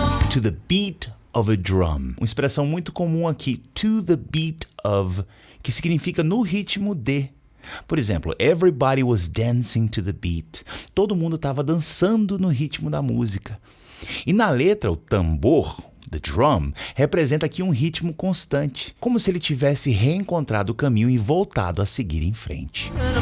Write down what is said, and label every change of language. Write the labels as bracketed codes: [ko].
[en] To the beat of a drum. [pt] Uma expressão muito comum aqui, to the beat of, que significa no ritmo de. Por exemplo, [en] everybody was dancing to the beat. [pt] Todo mundo estava dançando no ritmo da música. E na letra, o tambor, the drum, representa aqui um ritmo constante, como se ele tivesse reencontrado o caminho e voltado a seguir em frente.